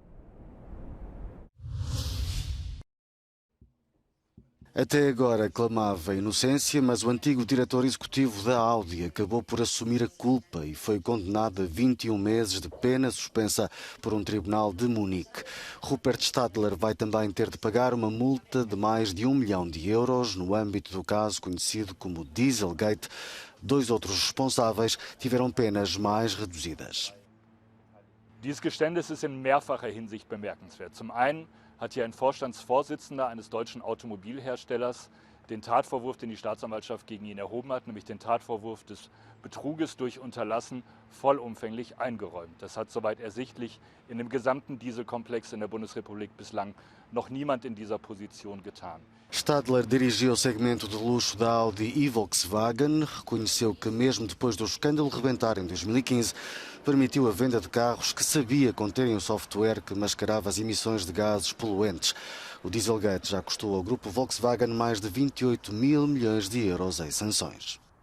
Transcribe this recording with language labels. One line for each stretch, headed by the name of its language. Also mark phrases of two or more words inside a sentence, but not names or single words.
Portuguese: Até agora clamava inocência, mas o antigo diretor executivo da Audi acabou por assumir a culpa e foi condenado a 21 meses de pena suspensa por um tribunal de Munique. Rupert Stadler vai também ter de pagar uma multa de mais de 1 milhão de euros no âmbito do caso conhecido como Dieselgate. 2 outros responsáveis tiveram penas mais reduzidas.
German: Dieses Geständnis ist in mehrfacher Hinsicht bemerkenswert. Zum einen hat hier ein Vorstandsvorsitzender eines deutschen Automobilherstellers den Tatvorwurf, den die Staatsanwaltschaft gegen ihn erhoben hat, nämlich den Tatvorwurf des Betruges durch Unterlassen, vollumfänglich eingeräumt. Das hat soweit ersichtlich in dem gesamten Dieselkomplex in der Bundesrepublik bislang noch niemand in dieser Position getan.
Portuguese: Stadler dirigiu o segmento de luxo da Audi e Volkswagen, reconheceu que mesmo depois do escândalo rebentar em 2015, permitiu a venda de carros que sabia conterem um software que mascarava as emissões de gases poluentes. O Dieselgate já custou ao grupo Volkswagen mais de 28 mil milhões de euros em sanções.